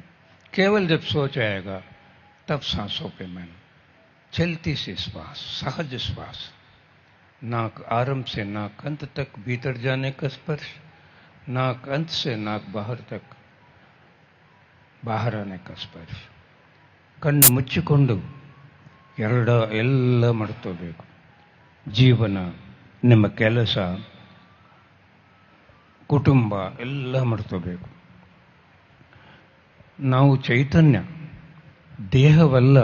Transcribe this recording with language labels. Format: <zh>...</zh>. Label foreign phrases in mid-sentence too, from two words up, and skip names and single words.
<hi>केवल जब सोच आएगा तब सांसों पे मन, चलती सी श्वास, सहज श्वास, नाक आरंभ से नाक अंत तक भीतर जाने का स्पर्श, नाक अंत से नाक बाहर तक बाहर आने का स्पर्श.</hi> <kn>कण्णु ಮುಚ್ಚಿಕೊಂಡು ಎಲ್ಲ ಮಾಡ್ಕೋಬೇಕು. ಜೀವನ, ನಿಮ್ಮ ಕೆಲಸ, ಕುಟುಂಬ ಎಲ್ಲ ಮಾಡ್ಕೋಬೇಕು. ನಾವು ಚೈತನ್ಯ, ದೇಹವಲ್ಲ.</kn>